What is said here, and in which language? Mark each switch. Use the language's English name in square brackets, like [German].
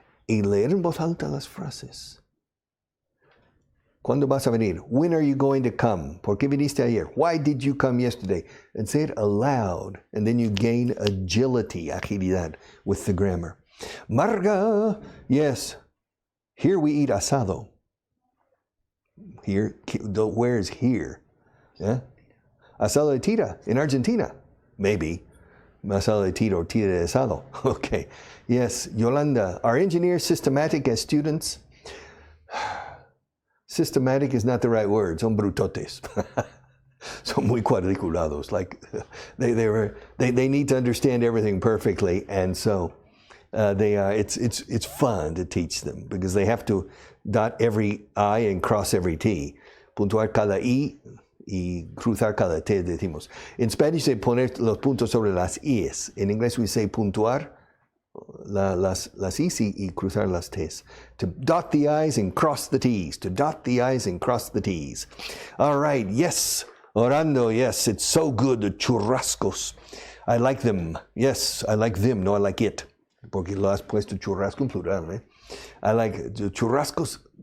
[Spanish] Y leer en voz alta las frases. ¿Cuándo vas a venir? [English] When are you going to come? [Spanish] ¿Por qué viniste ayer? [English] Why did you come yesterday? And say it aloud. And then you gain agility, agilidad, with the grammar. Marga, yes. Here we eat asado. Here, where is here? Yeah? Asado de tira in Argentina. Maybe. [Spanish] Asado de tira or tira de asado. [English] Okay. Yes, Yolanda, are engineers systematic as students? Systematic is not the right word. [Spanish] Son brutotes. Son muy cuadriculados. [English] Like they need to understand everything perfectly, and so it's fun to teach them because they have to dot every I and cross every T. [Spanish] Puntuar cada I y cruzar cada T, decimos. [English] In Spanish, they [Spanish] poner los puntos sobre las I's. [English] In English, we say [Spanish] puntuar las I's y cruzar las T's. [English] To dot the I's and cross the T's. To dot the I's and cross the T's. All right, yes. Orando, yes, it's so good. The churrascos. I like them. Yes, I like them. No, I like it. [Spanish] Porque lo has puesto churrasco en plural, eh? [English] I like the churrascos.